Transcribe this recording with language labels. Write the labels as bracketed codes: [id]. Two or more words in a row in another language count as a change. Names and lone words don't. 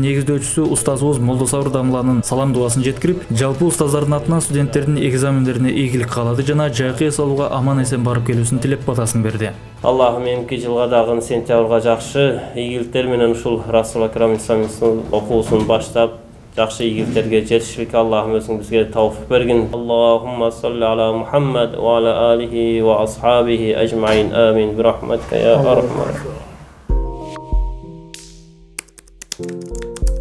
[ky] негиздөөчүсү устазыбыз Молдосабыр Дамланын салам дубасын жеткирип, жалпы устаздардын атынан студенттердин экзамендерине ийгилик каалады жана жайкы эсалууга аман-эсен барып келүүсүн тилеп батасын берди. Аллахым эмки жылга дагы сентябрга жакшы ийгиликтер менен ушул Расул Акрам Ислам институтунун окуусун баштап, жакшы ийгиликтерге жетишиликке Аллахым өзүң бизге тауфик бергин. [ar] اللهم صل على محمد وعلى آله وأصحابه أجمعين. آمين. برحمتك يا أرحم.